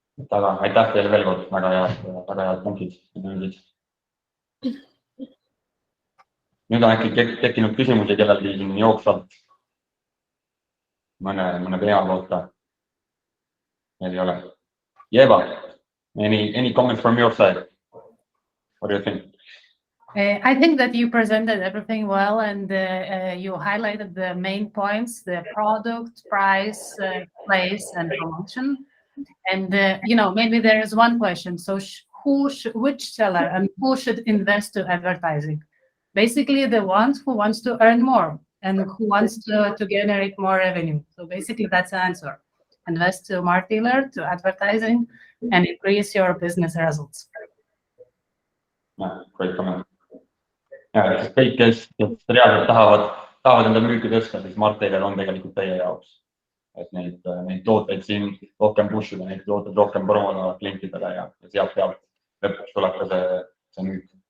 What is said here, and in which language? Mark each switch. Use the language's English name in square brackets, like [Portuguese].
[Estonian] Aga aitäh teile veel kord, väga head punktid. Nüüd on äkki tekkinud küsimusi, kellelgi siin jooksvalt mõne teema kohta. Meil ei ole. [English] Jeva, any comments from your side? What do you think? I think that you presented everything well and you highlighted the main points, the product, price, place and promotion. And, maybe there is one question. So which seller and who should invest to advertising? Basically, the ones who wants to earn more and who wants to generate more revenue. So basically, that's the answer. Invest to Mart Taylor, to advertising, and increase your business results. Great comment. [Estonian] Kõik, kes reaalselt tahavad enda müüki tõsta, siis Mart Taylor on tegelikult teie jaoks. Et neid tooteid siin rohkem pushida, neid tooteid rohkem promoda klientidele ja sealt pealt lõpuks tuleb ka see müük.